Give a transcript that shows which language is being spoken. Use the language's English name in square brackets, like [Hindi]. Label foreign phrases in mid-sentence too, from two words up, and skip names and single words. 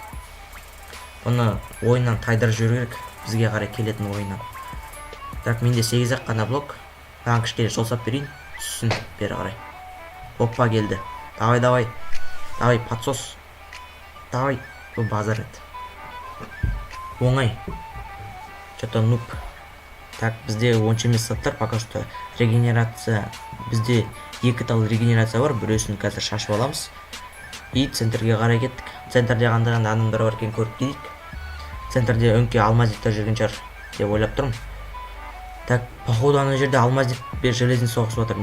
[Kazakh] Оны ойыннан тайдырып жіберу керек. Бізге қарай келетін ойыннан. Так, менде 8-ақ қана блок. Маған кішкене жол сап берейін. Түссін бері қарай. Оппа, келді. Давай. Подсос. Давай. Бұл базар еді. Оңай. [Russian] Что-то нуб. Так, [Kazakh] бізде 10 емес саттар. [Russian] Пока что [Kazakh] регенерация. Бізде 2 тал регенерация бар. Біреусін қазір шашып аламыз. И центрге қарай кеттік. Центрде қандай адамдар бар екен көріп келейік. Центрде өңке алмаздиктер жүрген шығар деп ойлап тұрмын. [Russian] Так, походу [Kazakh] ана жерде алмаздик бер железный соғысып жатыр.